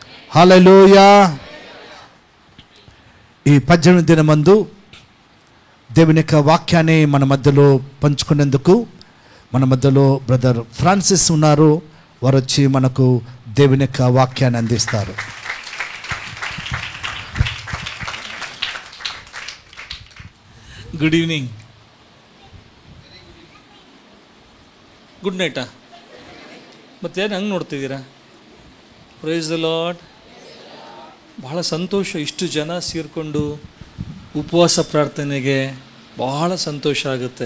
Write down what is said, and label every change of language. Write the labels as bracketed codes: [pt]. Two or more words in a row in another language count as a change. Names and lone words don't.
[te] హల్లెలూయా. ఈ 18వ దినమందు దేవుని యొక్క వాక్యాన్ని మన మధ్యలో పంచుకునేందుకు మన మధ్యలో బ్రదర్ ఫ్రాన్సిస్ ఉన్నారు. వారు వచ్చి మనకు దేవుని యొక్క వాక్యాన్ని అందిస్తారు. [en] Good evening, good night? [kn] ಮತ್ತೇನು ಹಂಗೆ ನೋಡ್ತಿದ್ದೀರಾ? [en] Praise the Lord. [kn] ಬಹಳ ಸಂತೋಷ, ಇಷ್ಟು ಜನ ಸೇರಿಕೊಂಡು ಉಪವಾಸ ಪ್ರಾರ್ಥನೆಗೆ ಬಹಳ ಸಂತೋಷ ಆಗುತ್ತೆ.